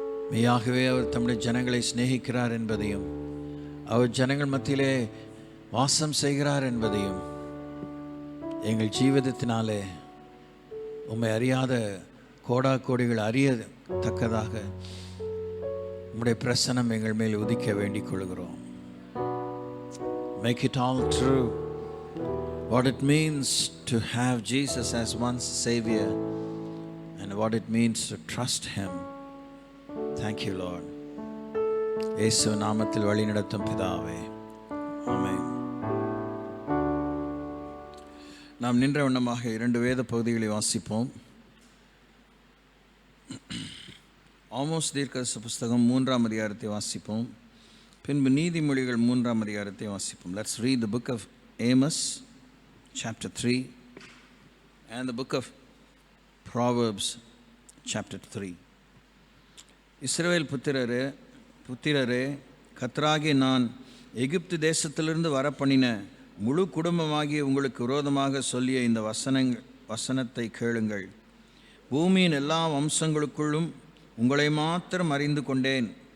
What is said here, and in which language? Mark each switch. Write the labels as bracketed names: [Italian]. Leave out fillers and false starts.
[Tamil] மெய்யாகவே அவர் தம்முடைய ஜனங்களை சிநேகிக்கிறார் என்பதையும், அவர் ஜனங்கள் மத்தியிலே வாசம் செய்கிறார் என்பதையும், எங்கள் ஜீவிதத்தினாலே உம்மை அறியாத கோடா கோடிகள் அறியத்தக்கதாக உம்முடைய பிரசன்னம் எங்கள் மேல் உதிக்க வேண்டிக் கொள்கிறோம். [English] Make it all true, what it means to have Jesus as one's Savior and what it means to trust Him. Thank you, Lord. [Tamil] இயேசு நாமத்தில் வழி நடத்தும் பிதாவே, ஆமென். நாம் நின்ற வண்ணமாக 2 வேத பகுதிகளை வாசிப்போம். ஆமோஸ் தீர்க்கதரிசி புஸ்தகம் 3ஆம் அதிகாரத்தை வாசிப்போம். பின்பு நீதிமொழிகள் 3ஆம் அதிகாரத்தை வாசிப்போம். [English] Let's read the book of Amos chapter 3 and the book of Proverbs chapter 3. [Tamil] இஸ்ரவேல் புத்திரரே, கர்த்தராகிய நான் எகிப்து தேசத்திலிருந்து வரப்பண்ணின முழு குடும்பமாகிய உங்களுக்கு விரோதமாக சொல்லிய இந்த வசனத்தை கேளுங்கள். பூமியின் எல்லா வம்சங்களுக்குள்ளும் உங்களை மாத்திரம் அறிந்து கொண்டேன்.